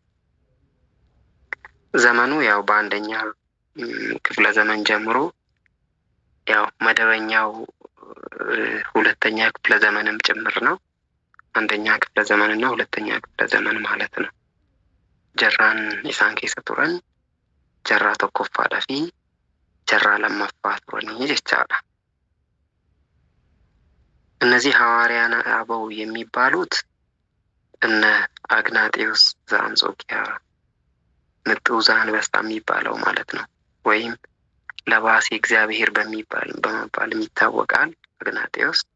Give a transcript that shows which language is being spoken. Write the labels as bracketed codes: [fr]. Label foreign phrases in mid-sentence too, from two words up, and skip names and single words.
[am] ዘመኑ ያው በአንደኛ ክፍለ ዘመን ጀምሮ ያው መደበኛው ሁለተኛ ክፍለ ዘመንም ጭምር ነው። አንደኛ ክፍለ ዘመንና ሁለተኛ ክፍለ ዘመን ማለት ነው። [om] Jaraan isaan keessa turan jara tokkoffaadha fi jara lammaffaa turanii jechaadha. [am] እነዚህ ሐዋርያነ አበው የሚባሉት እነ አግናጤዎስ ዘአንጾኪያ ንጡዝ አንበሳ የሚባለው ማለት ነው። ወይም ለባሴ እግዚአብሔር በመባል ይታወቃል አግናጤዎስ።